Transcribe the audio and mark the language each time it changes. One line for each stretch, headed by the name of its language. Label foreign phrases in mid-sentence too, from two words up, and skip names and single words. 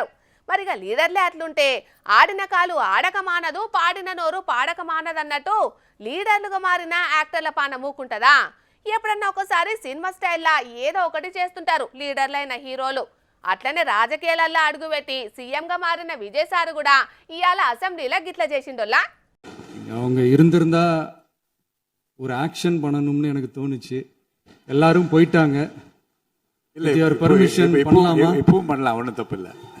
Telugu: మరిగా లీడర్లే అట్లుంటే ఆడిన కాలు ఆడక మానదు, పాడిన నోరు పాడక మానదన్నట్టు లీడర్లుగా మారిన యాక్టర్ల పాన మూకుంటదా? ఎప్పుడన్నా ఒకసారి సినిమా స్టైల్లా ఏదో ఒకటి చేస్తుంటారు లీడర్లైన హీరోలు. అట్లనే రాజకీయాలల్లో అడుగుపెట్టి సీఎంగా మారిన విజయ్ సారు కూడా ఇవాళ అసెంబ్లీలో గిట్ల చేసిండోల్లా.
Tamil: ஒரு ஆக்ஷன் பண்ணணும்னு எனக்கு தோணுச்சு. எல்லாரும் போயிட்டாங்க. பர்மிஷன் பண்ணலாமா? இப்பவும் பண்ணலாம், ஒன்றும் தப்பு இல்லை.